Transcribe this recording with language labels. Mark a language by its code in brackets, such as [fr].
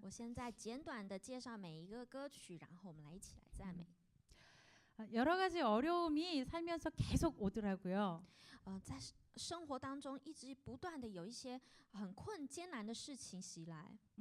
[zh] 我现在简短的介绍每一个歌曲，然后我们来一起来赞美。 [ko] 여러 가지 어려움이 살면서 계속 오더라고요. [zh] 在生活当中一直不断的有一些很艰难的事情袭来。